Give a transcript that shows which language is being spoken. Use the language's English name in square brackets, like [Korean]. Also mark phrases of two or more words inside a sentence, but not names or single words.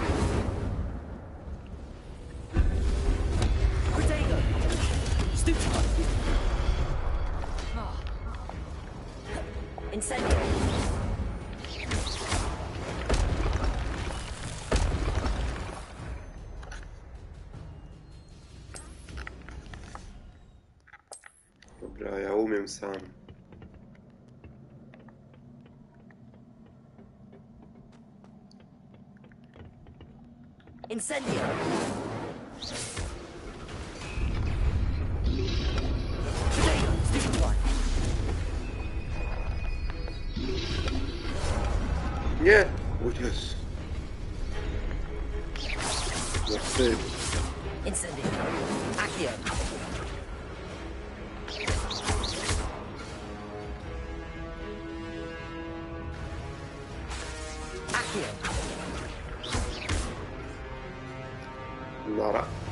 [English] Potato! Stupid! Incendio! [Polish] Dobra, ja umiem sam. [English] Incendio! Potato! Stupid one! [Polish] Nie! O Jezu. No wstyd. [English] Incendio! Accio! Accio! [Polish] Nara.